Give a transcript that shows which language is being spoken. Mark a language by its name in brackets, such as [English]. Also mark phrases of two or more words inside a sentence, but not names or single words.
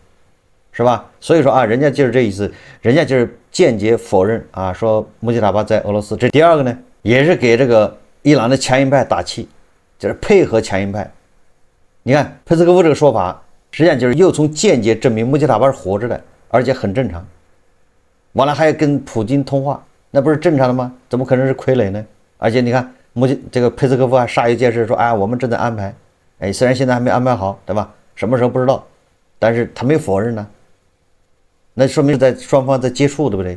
[Chinese] 是吧？所以說啊，人家就是這意思，人家就是間接否認啊，說穆吉塔巴在俄羅斯。這第二個呢，也是給這個伊朗的強硬派打氣。就是配合強硬派，你看佩斯科夫這個說法，實際上就是又從間接證明穆吉塔巴是活着的，而且很正常。完了還要跟普京通話，那不是正常的嗎？怎麼可能是傀儡呢？而且你看這個佩斯科夫還煞有介事說，哎，我們正在安排，哎，雖然現在還沒安排好，对吧？什麼時候不知道，但是他沒否認呢，那說明在雙方在接觸，對不對？